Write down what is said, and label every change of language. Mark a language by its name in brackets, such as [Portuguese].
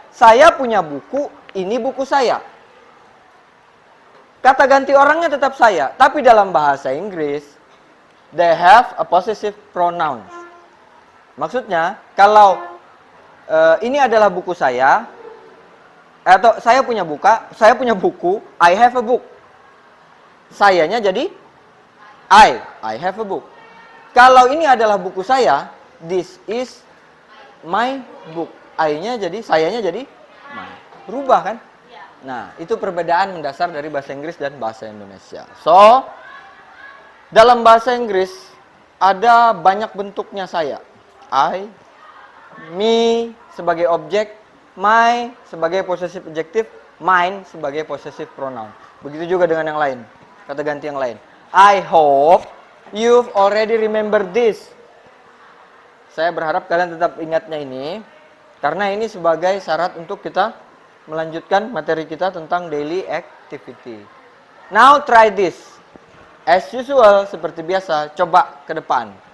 [Indonesian] Saya punya buku, ini buku saya. Kata ganti orangnya tetap saya. Tapi dalam bahasa Inggris, [English] they have a possessive pronoun. [Indonesian] Maksudnya, kalau ini adalah buku saya, atau saya punya buku, [English] I have a book. [Indonesian] Sayanya jadi [English] I have a book. [Indonesian] Kalau ini adalah buku saya, [English] this is my book. [Indonesian] I-nya jadi, sayanya jadi my. Berubah kan? Nah, itu perbedaan mendasar dari bahasa Inggris dan bahasa Indonesia. So, dalam bahasa Inggris ada banyak bentuknya saya. [English] I, me sebagai objek, my sebagai possessive adjective, mine sebagai possessive pronoun. [Indonesian] Begitu juga dengan yang lain, kata ganti yang lain. [English] I hope you've already remember this. [Indonesian] Saya berharap kalian tetap ingatnya ini, karena ini sebagai syarat untuk kita melanjutkan materi kita tentang daily activity. [English] Now try this. As usual, [Indonesian] seperti biasa, coba ke depan.